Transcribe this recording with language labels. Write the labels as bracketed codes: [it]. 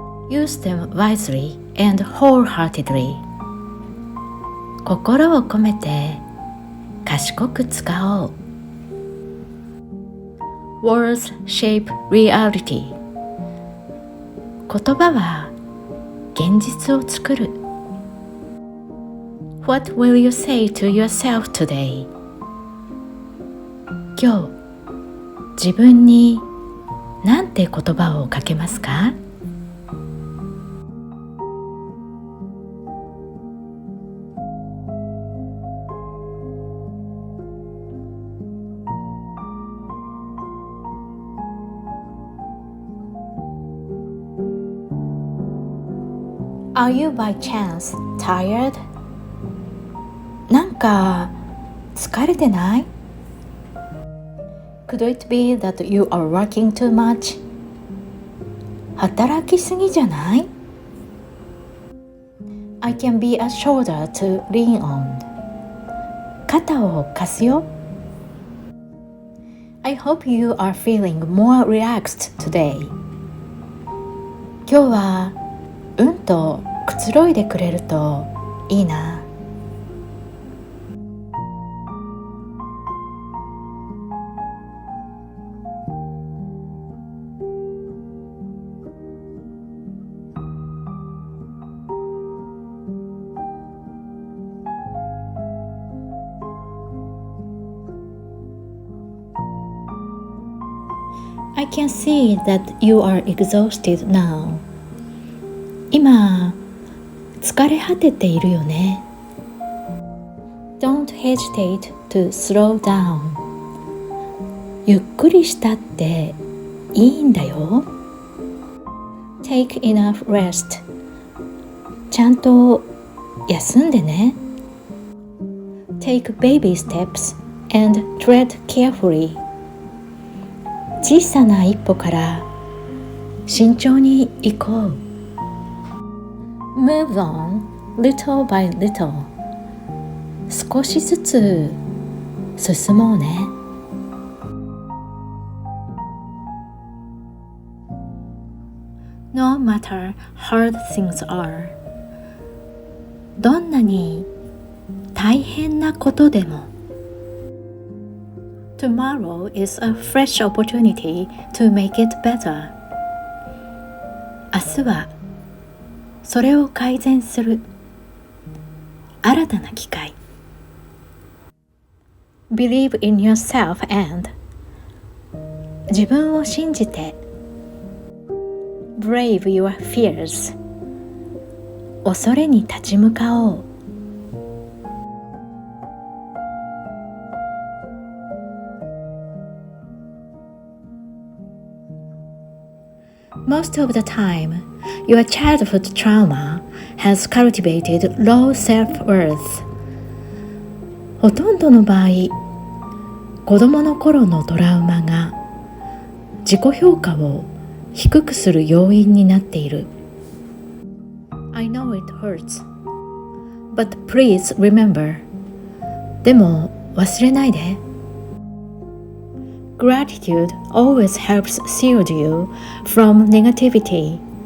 [en] Use them wisely and wholeheartedly. [ja] 心を込めて賢く使おう。 [en] Words shape reality. [ja] 言葉は現実を作る。 [en] What will you say to yourself today? [ja] 今日、自分に何て言葉をかけますか？ [en] Are you by chance tired? [ja] なんか疲れてない？ [en] Could it be that you are working too much? [ja] 働きすぎじゃない？ [en] I can be a shoulder to lean on. [ja] 肩を貸すよ。 [en] I hope you are feeling more relaxed today. [ja] 今日はうんとくつろいでくれるといいな。 [en] I can see that you are exhausted now. [ja] 今、疲れ果てているよね。 [en] Don't hesitate to slow down. [ja] ゆっくりしたっていいんだよ。 [en] Take enough rest. [ja] ちゃんと休んでね。 [en] Take baby steps and tread carefully. [ja] 小さな一歩から慎重に行こう。 [en] Move on little by little. [ja] 少しずつ進もうね。 [en] No matter hard things are. [ja] どんなに大変なことでも。 [en] Tomorrow is a fresh opportunity to make it better. [ja] 明日はそれを改善する新たな機会。 [en] Believe in yourself and [ja] 自分を信じて [en] Brave your fears [ja] 恐れに立ち向かおう。 [en] Most of the time, your childhood trauma has cultivated low self-worth. [ja] ほとんどの場合、子供の頃のトラウマが自己評価を低くする要因になっている。 [en] I know it hurts, but please remember. [ja] でも忘れないで。 [en] Gratitude always helps shield you from negativity.